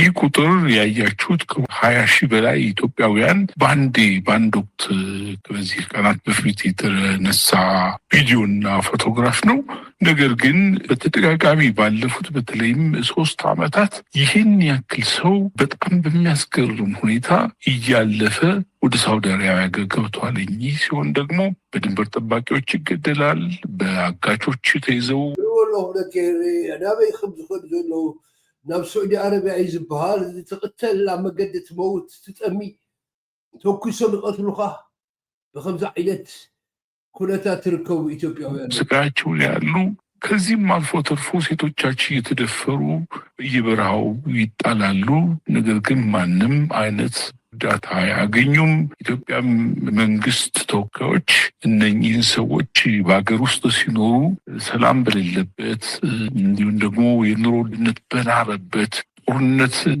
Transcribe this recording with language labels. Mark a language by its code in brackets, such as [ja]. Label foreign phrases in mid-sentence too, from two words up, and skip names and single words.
[am] ቁጥር ያያችሁት ከ20 ሺህ በላይ ኢትዮጵያውያን በአንድ ወቅት በዚህ ቀናት በፊት የተነሳ ቪዲዮና ፎቶግራፍ ነው። ነገር ግን በተደጋጋሚ ባለፉት በተለይም 3 ዓመታት ይህን ያክል ሰው በጣም በሚያስገርም ሁኔታ እያለፈ ወደ ሳውዲ አረቢያ ገብቷል። ይህ ሲሆን ደግሞ በድንበር ጠባቂዎች ይገደላል፣ በአጋቾች ተይዘው [ti] ናበይ ከም ዝኸዱ ዘለዉ ናብ ሳዑዲ አረቢያ እዩ ዝበሃል ትቕተል ኣብ መገዲ ትመውት ትጠሚ ተኩሶም ይቐትሉኻ ብከምዚ ዓይነት ኩነታት ትርከቡ ኢትዮጵያውያን [am] ስጋቸው ያሉ ከዚህም አልፎ ተርፎ ሴቶቻችን እየተደፈሩ በየበረሃው ይጣላሉ። ነገር ግን ማንም አይነት እርዳታ አያገኙም። ኢትዮጵያ መንግስት ተወካዮች እነኚህን ሰዎች በሀገር ውስጥ ሲኖሩ ሰላም በሌለበት እንዲሁም ደግሞ የኑሮ ውድነት በናረበት ጦርነት